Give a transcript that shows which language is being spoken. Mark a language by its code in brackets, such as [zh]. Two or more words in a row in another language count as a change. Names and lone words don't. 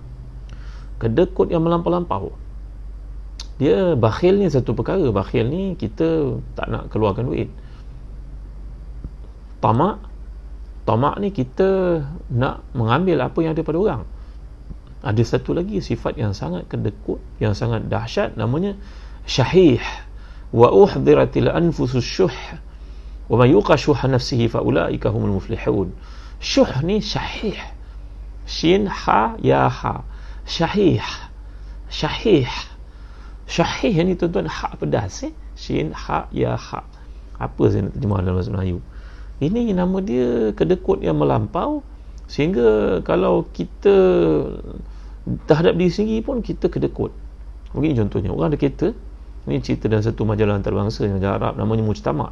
[ms] Kedekut yang melampau-lampau. Dia bakhil ni satu perkara. Bakhil ni kita tak nak keluarkan duit. Tamak ni kita nak mengambil apa yang ada pada orang. Ada satu lagi sifat yang sangat kedekut, yang sangat dahsyat, namanya syahih. [ar] وأحضرت الأنفس الشح ومن يوق شح نفسه فأولئك هم المفلحون. [ms] Syuh ni syahih, shin ha ya ha, syahih. Syahih ni tuan-tuan, ha pedas, shin ha ya ha. Apa saya nak terjemah dalam bahasa Melayu? Ini nama dia kedekut yang melampau, sehingga kalau kita terhadap diri sendiri pun kita kedekut. Begini contohnya, orang ada kereta. Ini cerita dalam satu majalah antarabangsa yang majalah Arab, namanya Mujtama.